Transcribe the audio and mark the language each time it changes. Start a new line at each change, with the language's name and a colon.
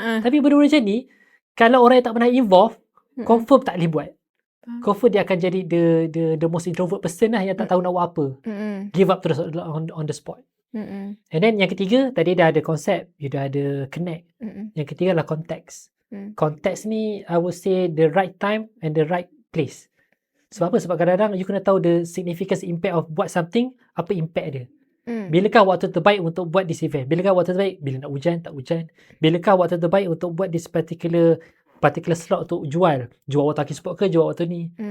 Malay: Tapi benda-benda macam ni, kalau orang yang tak pernah involve, confirm tak boleh buat. Confirm dia akan jadi
English: the most introvert person
Malay: lah, yang tak tahu nak buat apa.
English: Give up
Malay: terus
English: on the spot. And then
Malay: yang ketiga, tadi dah ada konsep, you dah ada connect. Yang ketiga adalah context.
English: Context ni I would say the right time and the right place.
Malay: Sebab apa? Sebab kadang-kadang you kena tahu
English: the significance impact of
Malay: buat something, apa impact dia. Bilakah waktu terbaik untuk buat
English: this event?
Malay: Bilakah waktu terbaik? Bila nak hujan, tak hujan. Bilakah waktu terbaik untuk buat
English: this particular slot
Malay: untuk jual waktu Aki Sport ke jual waktu ni.